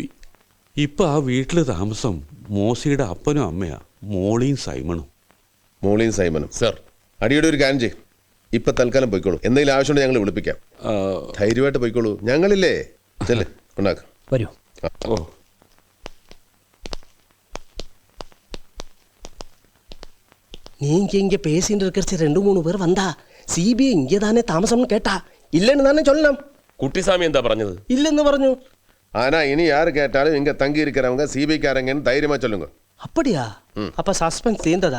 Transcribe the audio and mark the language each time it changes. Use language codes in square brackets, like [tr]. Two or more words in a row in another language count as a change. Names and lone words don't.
[ml] ഇപ്പൊ ആ വീട്ടിൽ താമസം മോസിയുടെ അപ്പനും അമ്മയാ, മോളിയും സൈമണും. മോളിയും സൈമനും? സർ, അടിയുടെ ഒരു കാര്യം ചെയ്യും. ഇപ്പൊ തൽക്കാലം പോയിക്കോളൂ. എന്തെങ്കിലും ആവശ്യമുണ്ട് ഞങ്ങൾ വിളിപ്പിക്കാം. ധൈര്യമായിട്ട് പോയിക്കോളൂ, ഞങ്ങളില്ലേ. ചെല്ലേ, ഉണ്ടാക്കാം. വരൂ. ഓ, [ta] நீங்க இங்க பேசிட்டு இருக்கிற 2-3 பேர் வந்தா CBI இங்கே தானே தாமசம்னு கேட்டா இல்லைன்னு தானே சொல்லணும். [ml] കുട്ടിസ്വാമി എന്താ പറഞ്ഞത്? ഇല്ലെന്ന് പറഞ്ഞു. [ta] ஆனா இனி யாரு கேட்டாலும் இங்க தங்கி இருக்கிறவங்க சிபிக்காரங்கன்னு தைரியமா சொல்லுங்க. அப்படியா? அப்ப சஸ்பென்ஸ் தீர்ந்ததா?